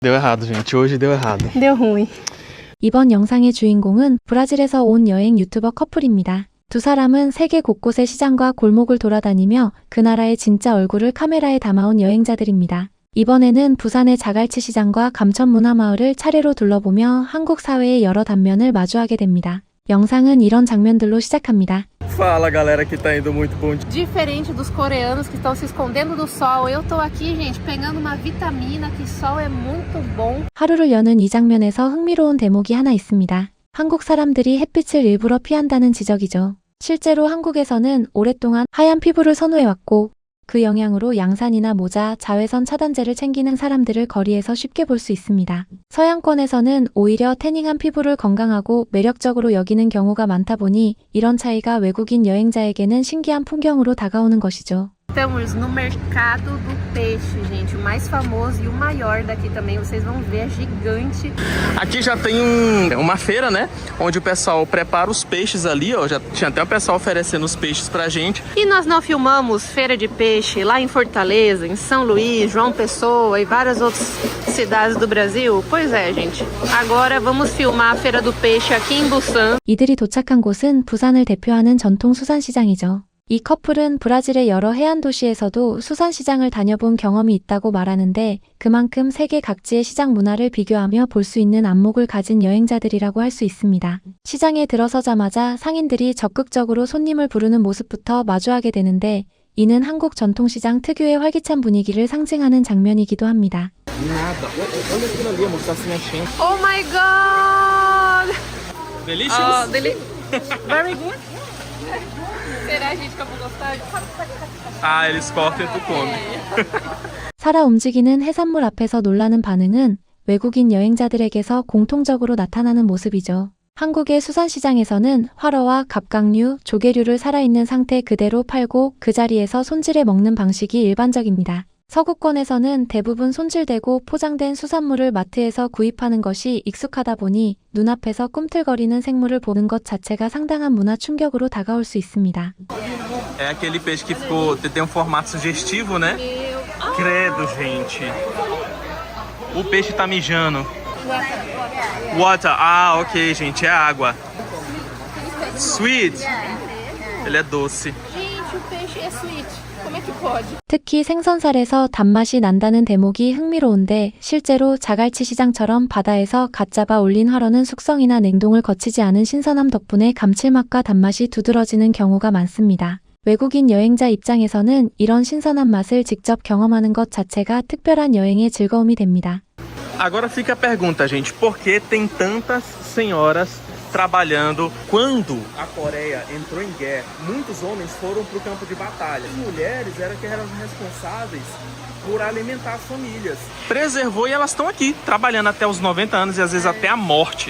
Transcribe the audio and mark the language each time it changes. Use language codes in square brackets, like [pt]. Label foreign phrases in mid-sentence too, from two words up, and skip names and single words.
[pt] Deu errado, gente. Hoje deu errado. Deu ruim. [ko] 이번 영상의 주인공은 브라질에서 온 여행 유튜버 커플입니다. 두 사람은 세계 곳곳의 시장과 골목을 돌아다니며 그 나라의 진짜 얼굴을 카메라에 담아온 여행자들입니다. 이번에는 부산의 자갈치 시장과 감천문화마을을 차례로 둘러보며 한국 사회의 여러 단면을 마주하게 됩니다. 영상은 이런 장면들로 시작합니다. [pt] Fala, galera que tá indo muito bom. Diferente dos coreanos que estão se escondendo do sol, eu tô aqui, gente, pegando uma vitamina, que sol é muito bom. [ko] 하루를 여는 이 장면에서 흥미로운 대목이 하나 있습니다. 한국 사람들이 햇빛을 일부러 피한다는 지적이죠. 실제로 한국에서는 오랫동안 하얀 피부를 선호해왔고 그 영향으로 양산이나 모자, 자외선 차단제를 챙기는 사람들을 거리에서 쉽게 볼 수 있습니다. 서양권에서는 오히려 태닝한 피부를 건강하고 매력적으로 여기는 경우가 많다 보니 이런 차이가 외국인 여행자에게는 신기한 풍경으로 다가오는 것이죠. [pt] Estamos no mercado do peixe, gente, o mais famoso e o maior daqui também, vocês vão ver, é gigante. Aqui já tem uma feira, né? Onde o pessoal prepara os peixes ali, ó. Já tinha até o pessoal oferecendo os peixes pra gente. E nós não filmamos feira de peixe lá em Fortaleza, em São Luís, João Pessoa e várias outras cidades do Brasil? Pois é, gente. Agora vamos filmar a feira do peixe aqui em Busan. [ko] 이들이 도착한 곳은 부산을 대표하는 전통 수산시장이죠. 이 커플은 브라질의 여러 해안 도시에서도 수산시장을 다녀본 경험이 있다고 말하는데 그만큼 세계 각지의 시장 문화를 비교하며 볼 수 있는 안목을 가진 여행자들이라고 할 수 있습니다. 시장에 들어서자마자 상인들이 적극적으로 손님을 부르는 모습부터 마주하게 되는데 이는 한국 전통시장 특유의 활기찬 분위기를 상징하는 장면이기도 합니다. [pt] Nada. Olha aquilo ali, amor, tá se mexendo. [en] Oh my god! Delicious? Very good. [pt] Será, gente, que eu vou gostar? Ah, eles cortam e tu come. [ko] 살아 움직이는 해산물 앞에서 놀라는 반응은 외국인 여행자들에게서 공통적으로 나타나는 모습이죠. 한국의 수산시장에서는 활어와 갑각류, 조개류를 살아있는 상태 그대로 팔고 그 자리에서 손질해 먹는 방식이 일반적입니다. 서구권에서는 대부분 손질되고 포장된 수산물을 마트에서 구입하는 것이 익숙하다 보니 눈앞에서 꿈틀거리는 생물을 보는 것 자체가 상당한 문화 충격으로 다가올 수 있습니다. [pt] É aquele peixe que tem um formato sugestivo, né? Credo, gente. O peixe tá mijando. Water. Ah, ok, gente, é água. Sweet. Ele é doce. Gente, o peixe é sweet. Como é que pode? [ko] 특히 생선살에서 단맛이 난다는 대목이 흥미로운데 실제로 자갈치 시장처럼 바다에서 갓 잡아 올린 활어는 숙성이나 냉동을 거치지 않은 신선함 덕분에 감칠맛과 단맛이 두드러지는 경우가 많습니다. 외국인 여행자 입장에서는 이런 신선한 맛을 직접 경험하는 것 자체가 특별한 여행의 즐거움이 됩니다. [pt] Agora fica a pergunta, gente, por que tem tantas senhoras trabalhando? Quando a Coreia entrou em guerra, muitos homens foram para o campo de batalha. As mulheres eram responsáveis por alimentar as famílias. Preservou e elas estão aqui, trabalhando até os 90 anos e às vezes até a morte.